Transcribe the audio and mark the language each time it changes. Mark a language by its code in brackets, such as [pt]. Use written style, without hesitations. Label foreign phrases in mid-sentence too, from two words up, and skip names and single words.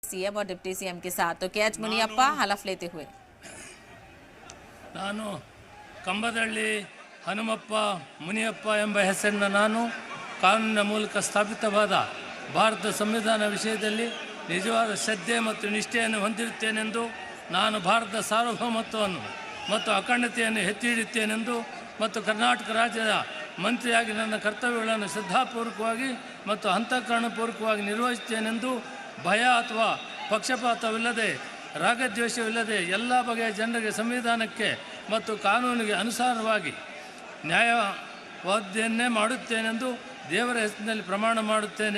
[hi] सीएम और डिप्टी सीएम के साथ। तो के एच मुनियप्पा हलफ लेते हुए, [kn] ನಾನು ಕಂಬದಳ್ಳಿ ಹನುಮಪ್ಪ ಮುನಿಯಪ್ಪ ಎಂಬ ಹೆಸರಿನ ನಾನು ಕಾನೂನಿನ ಮೂಲಕ ಸ್ಥಾಪಿತವಾದ ಭಾರತ ಸಂವಿಧಾನ ವಿಷಯದಲ್ಲಿ ನಿಜವಾದ ಶ್ರದ್ಧೆ ಮತ್ತು ನಿಷ್ಠೆಯನ್ನು ಹೊಂದಿರುತ್ತೇನೆಂದು, ನಾನು ಭಾರತದ ಸಾರ್ವಭೌಮತ್ವವನ್ನು ಮತ್ತು ಅಖಂಡತೆಯನ್ನು ಎತ್ತಿ ಹಿಡಿಯುತ್ತೇನೆಂದು ಮತ್ತು ಕರ್ನಾಟಕ ರಾಜ್ಯದ ಮಂತ್ರಿಯಾಗಿ ನನ್ನ ಕರ್ತವ್ಯಗಳನ್ನು ಶ್ರದ್ಧಾಪೂರ್ವಕವಾಗಿ ಮತ್ತು ಅಂತಃಕರಣಪೂರ್ವಕವಾಗಿ ನಿರ್ವಹಿಸುತ್ತೇನೆಂದು, ಭಯ ಅಥವಾ ಪಕ್ಷಪಾತವಿಲ್ಲದೆ ರಾಗದ್ವೇಷವಿಲ್ಲದೆ ಎಲ್ಲ ಬಗೆಯ ಜನರಿಗೆ ಸಂವಿಧಾನಕ್ಕೆ ಮತ್ತು ಕಾನೂನಿಗೆ ಅನುಸಾರವಾಗಿ ನ್ಯಾಯವಾದ್ದನ್ನೇ ಮಾಡುತ್ತೇನೆಂದು ದೇವರ ಹೆಸರಿನಲ್ಲಿ ಪ್ರಮಾಣ ಮಾಡುತ್ತೇನೆ.